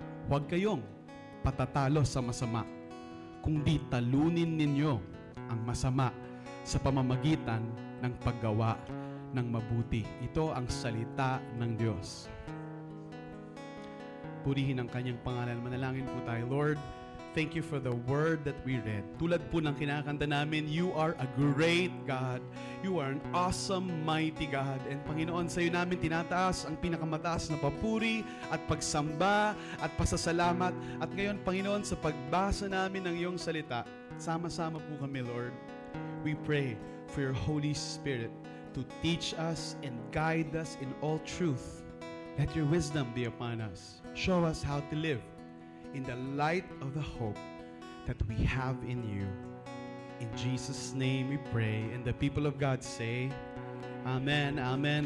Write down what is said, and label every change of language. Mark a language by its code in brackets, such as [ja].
[tl] Huwag kayong patatalo sa masama, kundi talunin ninyo ang masama sa pamamagitan ng paggawa ng mabuti. Ito ang salita ng Diyos. Purihin ang kanyang pangalan. Manalangin po tayo. [en] Lord, thank you for the word that we read. [tl] Tulad po ng kinakanta namin, [en] you are a great God. You are an awesome, mighty God. [tl] And Panginoon, sa iyo namin tinataas ang pinakamataas na papuri at pagsamba at pasasalamat. At ngayon, Panginoon, sa pagbasa namin ng iyong salita, sama-sama po kami, Lord. [en] We pray for your Holy Spirit to teach us and guide us in all truth. Let your wisdom be upon us. Show us how to live in the light of the hope that we have in you. In Jesus' name we pray. And the people of God say, Amen, Amen.